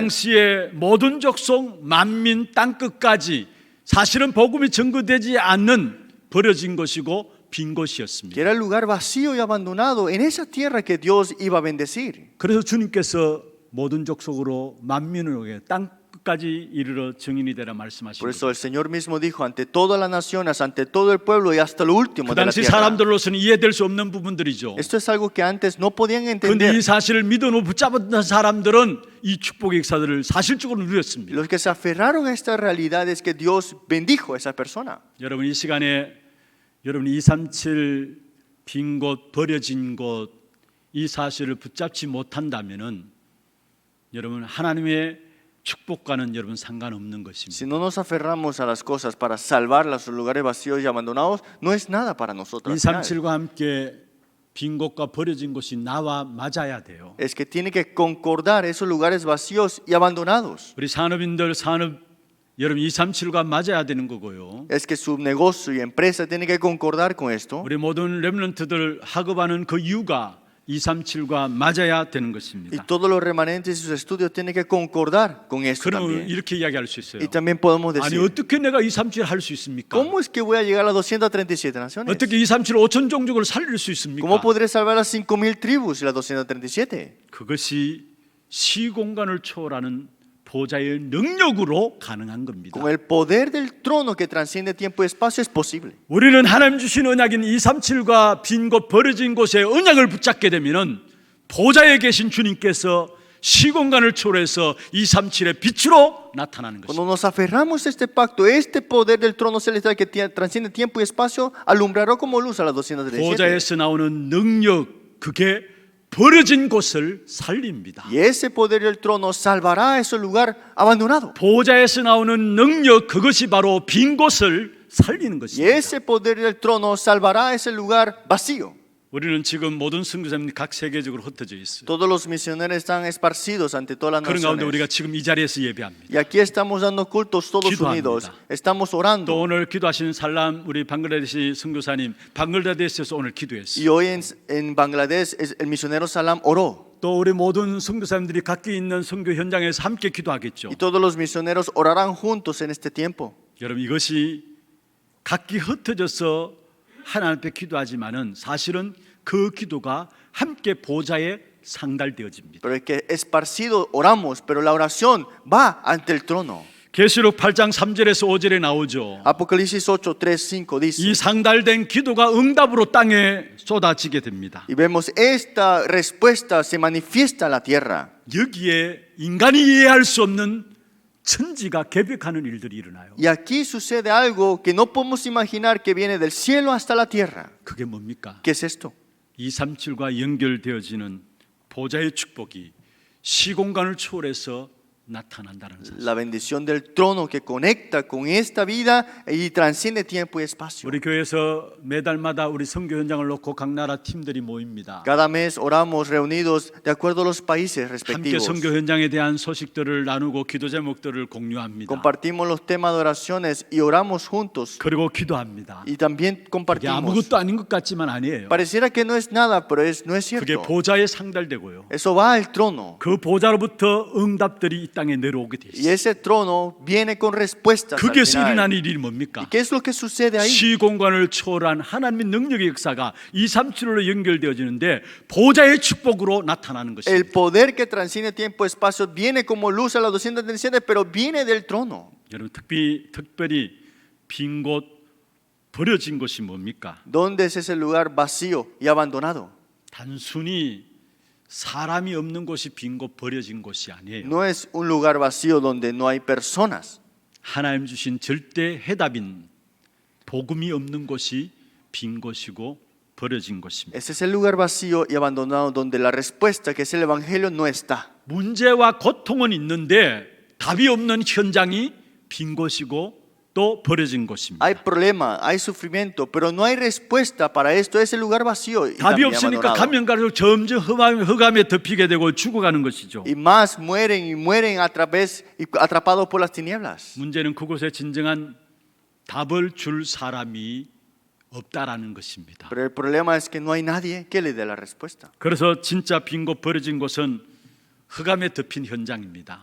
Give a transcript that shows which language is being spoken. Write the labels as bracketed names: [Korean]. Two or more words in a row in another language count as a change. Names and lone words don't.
[Korean] 당시에 모든 족속, 만민, 땅 끝까지 사실은 복음이 전거되지 않는 버려진 곳이고 빈 [Spanish] Que [Korean] 곳이었습니다. [Spanish] era el lugar vacío y abandonado en esa tierra que Dios iba a bendecir. [Korean] 그래서 주님께서 모든 족속으로 만민을 땅 끝까지 이르러 증인이 되라 말씀하신 [Spanish] Por [Korean] 거예요. [Spanish] eso el Señor mismo dijo ante todas las naciones, ante todo el pueblo y hasta lo último [Korean] 그 [Spanish] de la [Korean] 당시 [Spanish] tierra. [Korean] 사람들로서는 이해될 수 없는 부분들이죠. [Spanish] Esto es algo que antes no podían [Korean] 그런데 [Spanish] entender. [Korean] 이 사실을 믿어놓고 붙잡았던 사람들은 이 축복의 역사들을 사실적으로 누렸습니다. [Spanish] Los que se aferraron a esta realidad es que Dios bendijo a esa persona. [Korean] 여러분 이 시간에 여러분 237 빈 곳, 버려진 곳 이 사실을 붙잡지 못한다면은 여러분 하나님의 축복과는 여러분 상관없는 것입니다. [Spanish] Si no nos aferramos a las cosas para salvar los lugares vacíos y abandonados, no es nada para nosotros. al final. [Korean] 237과 함께 빈 곳과 버려진 곳이 나와 맞아야 돼요. [Spanish] Es que tiene que concordar esos lugares vacíos y abandonados. [Korean] 우리 산업인들 산업 여러분 237과 맞아야 되는 거고요. [Spanish] Es que su negocio y empresa tiene que concordar con esto. [Korean] 우리 모든 렘넌트들 학업하는 그 이유가 237과 맞아야 되는 [Spanish] Y [Korean] 것입니다. [Spanish] todos los remanentes y sus estudios tienen que concordar con esto [Korean] 그러면 [Spanish] también. [Korean] 이렇게 이야기할 수 있어요. [Spanish] Y también podemos [Korean] 아니 [Spanish] decir, [Korean] 어떻게 내가 237 할 수 있습니까? [Spanish] ¿cómo es que voy a llegar a las 237 naciones? [Korean] 어떻게 237 5천 종족을 살릴 수 있습니까? [Spanish] ¿Cómo podré salvar las 5,000 tribus y las 237? [Korean] 그것이 시공간을 초월하는 보좌의 능력으로 가능한 겁니다. [Spanish] Con el poder del trono que transciende tiempo y espacio es posible. [Korean] 우리는 하나님 주신 언약인 237과 빈 곳 버려진 곳에 언약을 붙잡게 되면은 보좌에 계신 주님께서 시공간을 초월해서 237의 빛으로 나타나는 [Spanish] Cuando [Korean] 것입니다. [Spanish] nos aferramos a este pacto, este poder del trono celestial que transciende tiempo y espacio alumbrará como luz a las 237. [Korean] 보좌에서 나오는 능력 그게 버려진 곳을 살립니다. [Spanish] Y ese poder del trono salvará a ese lugar abandonado. [Korean] 보좌에서 나오는 능력 그것이 바로 빈 곳을 살리는 [Spanish] Y [Korean] 것입니다. [Spanish] ese poder del trono salvará a ese lugar vacío. [Korean] 우리는 지금 모든 선교사님들이 각 세계적으로 흩어져 있어요. [Spanish] Todos los misioneros están esparcidos ante todas las [Korean] 그런 가운데 우리가 [Spanish] naciones. [Korean] 지금 이 자리에서 예배합니다. [Spanish] Y aquí estamos dando cultos todos [Korean] 기도합니다. [Spanish] unidos. Estamos [Korean] 또 [Spanish] orando. [Korean] 오늘 기도하시는 살람 우리 방글라데시 선교사님 방글라데시에서 오늘 기도했어요. [Spanish] Y hoy en Bangladesh el misionero Salam oró. [Korean] 또 우리 모든 선교사님들이 각기 있는 선교 현장에서 함께 기도하겠죠. [Spanish] Y todos los misioneros orarán juntos en este tiempo. [Korean] 여러분 이것이 각기 흩어져서 하나님 앞에 기도하지만은 사실은 그 기도가 함께 보좌에 상달되어집니다. [Spanish] Pero es que esparcido oramos, pero la oración va ante el trono. [Korean] 계시록 8장 3절에서 5절에 나오죠. [Spanish] Apocalipsis 8, 3, 5 dice. [Korean] 이 상달된 기도가 응답으로 땅에 쏟아지게 됩니다. [Spanish] Y vemos esta respuesta se manifiesta en la tierra. [Korean] 여기에 인간이 이해할 수 없는 천지가 개벽하는 일들이 일어나요. [Spanish] Y aquí sucede algo que no podemos imaginar que viene del cielo hasta la tierra. [Korean] 그게 뭡니까? [Spanish] ¿Qué es esto? [Korean] 237과 연결되어지는 보좌의 축복이 시공간을 초월해서 나타난다는 사실. [Spanish] La bendición del trono que conecta con esta vida y transciende tiempo y espacio. [Korean] 우리 교회에서 매달마다 우리 선교 현장을 놓고 각 나라 팀들이 모입니다. [Spanish] Cada mes oramos reunidos de acuerdo a los países [Korean] 함께 [Spanish] respectivos. [Korean] 선교 현장에 대한 소식들을 나누고 기도 제목들을 공유합니다. [Spanish] Compartimos los temas de oraciones y oramos juntos. [Korean] 그리고 기도합니다. [Spanish] Y también [Korean] 이게 [Spanish] compartimos. [Korean] 아무것도 아닌 것 같지만 아니에요. [Spanish] Pareciera que no es nada, pero no es [Korean] 그게 [Spanish] cierto. [Korean] 보좌에 상달되고요. [Spanish] Eso va al trono. [Korean] 그 보좌로부터 응답들이 이 땅에 내려오게 돼 [Spanish] Y [Korean] 있어요. [Spanish] ese trono viene con respuestas al [Korean] 거기에서 일어난 [Spanish] final. [Korean] 일이 [Spanish] ¿Y [Korean] 뭡니까? [Spanish] qué es lo que sucede ahí? [Korean] 시공간을 초월한 하나님의 능력의 역사가 237로 연결되어지는데 보좌의 축복으로 나타나는 [Spanish] El [Korean] 것입니다. [Spanish] poder que transciende tiempo y espacio viene como luz a las 237, pero viene del trono. [Korean] 여러분 특별히 빈 곳 버려진 곳이 뭡니까? [Spanish] ¿Dónde es ese lugar vacío y abandonado? [Korean] 단순히 사람이 없는 곳이 빈 곳 버려진 곳이 아니에요. [Spanish] No es un lugar vacío donde no hay personas. [Korean] 하나님 주신 절대 해답인 복음이 없는 곳이 빈 곳이고 버려진 곳입니다. [Spanish] Ese es el lugar vacío y abandonado donde la respuesta, que es el evangelio, no está. [Korean] 문제와 고통은 있는데 답이 없는 현장이 빈 곳이고 또 버려진 곳입니다. [Spanish] Hay problema, hay sufrimiento, pero no hay respuesta para esto. Es el lugar vacío y [Korean] 답이 [Spanish] también [Korean] 없으니까 [Spanish] abandonado. [Korean] 가면 갈수록 점점 흑암에 덮이게 되고 죽어가는 것이죠. [Spanish] Y más mueren y mueren a través y atrapados por las tinieblas. [Korean] 문제는 그곳에 진정한 답을 줄 사람이 없다라는 것입니다. [Spanish] Pero el problema es que no hay nadie que le dé la respuesta. [Korean] 그래서 진짜 빈 곳 버려진 곳은 흑암에 덮인 현장입니다.